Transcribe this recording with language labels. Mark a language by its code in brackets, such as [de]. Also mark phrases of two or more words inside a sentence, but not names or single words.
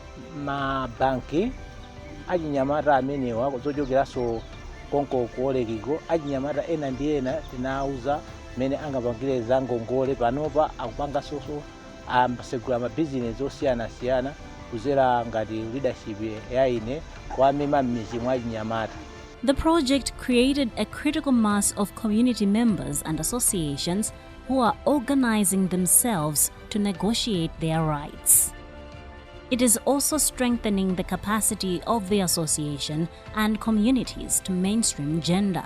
[ny] mabanki achinyamata amenewa zochokeranso konko ku Wolrec achinyamata ena ndi ena tinauza mene angapangire za ngongole panopa akupanganso asegula mabizinesi osiyanasiyana kuzera ngati leadership yaine kwa mema m'mizi mwa achinyamata. [en] The project created a critical mass of community members and associations who are organizing themselves to negotiate their rights. It is also strengthening the capacity of the association and communities to mainstream gender.